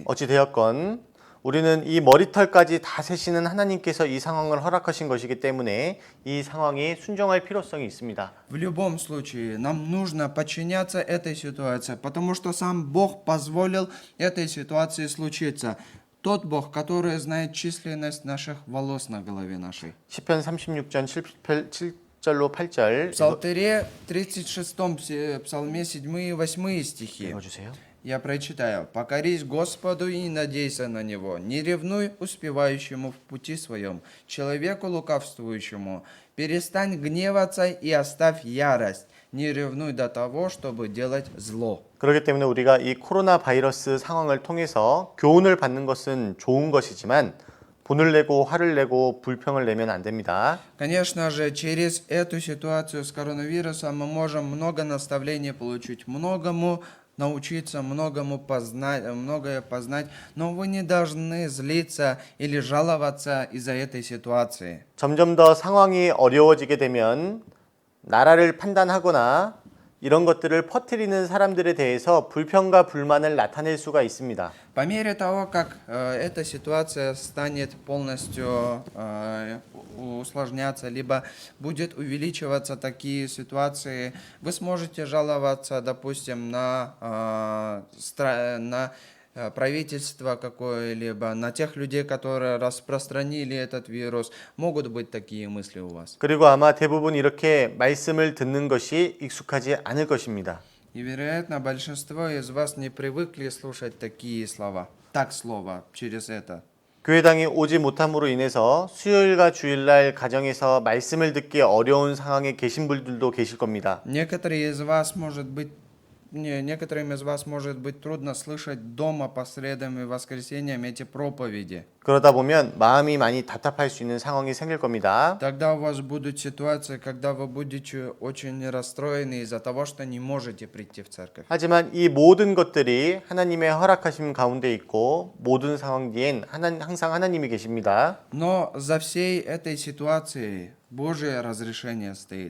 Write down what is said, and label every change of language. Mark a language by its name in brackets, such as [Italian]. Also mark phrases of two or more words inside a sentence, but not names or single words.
[Korean] 어찌 되었건 우리는 이 머리털까지 다 세시는 하나님께서 이 상황을 허락하신 것이기 때문에 이 상황이 순종할 필요성이 있습니다. [Russian] В любом случае, нам нужно подчиняться этой ситуации, потому что сам Бог позволил этой ситуации случиться. Тот Бог, который знает численность наших волос на голове нашей. [Korean] 시편 36장 7절로 8절 [Russian] В Псалтыре 36 псалме 7 и 8 стихи. [Korean] 읽어주세요. [Russian] Я прочитаю. «Покорись Господу и надейся на Него. Не ревнуй успевающему в пути своем, человеку лукавствующему. Перестань гневаться и оставь ярость. Не ревнуй до того, чтобы делать зло». [Korean] 그렇기 때문에 우리가 이 코로나 바이러스 상황을 통해서 교훈을 받는 것은 좋은 것이지만 분을 내고 화를 내고 불평을 내면 안 됩니다. [Russian] Конечно же, через эту ситуацию с коронавирусом мы можем много наставлений получить, многому научиться, многое познать, но вы не должны злиться или жаловаться из-за этой ситуации. [Korean] 점점 더 상황이 어려워지게 되면 나라를 판단하거나 이런 것들을 퍼뜨리는 사람들에 대해서 불평과 불만을 나타낼 수가 있습니다. [Russian] По мере того, как эта ситуация станет полностью усложняться, либо будет увеличиваться такие ситуации, вы сможете жаловаться, допустим, на правительство какое-либо, на тех людей, которые распространили этот вирус. Могут быть такие мысли у вас. [Korean] 그리고 아마 대부분 이렇게 말씀을 듣는 것이 익숙하지 않을 것입니다. [Russian] И, вероятно, большинство из вас не привыкли слушать такие слова. Так слово через это. [Korean] 교회당이 오지 못함으로 인해서 수요일과 주일날 가정에서 말씀을 듣기 어려운 상황에 계신 분들도 계실 겁니다. [Russian] Некоторым из вас может быть трудно слышать дома по средам и воскресеньям эти проповеди. [Korean] 그러다 보면 마음이 많이 답답할 수 있는 상황이 생길 겁니다. [Russian] Тогда у вас будут ситуации, когда вы будете очень расстроены из-за того, что не можете прийти в церковь. [Korean] 하지만 이 모든 것들이 하나님의 허락하심 가운데 있고 모든 상황 뒤엔 항상 하나님이 계십니다. [Russian] Но за всей этой ситуацией Божье разрешение стоит.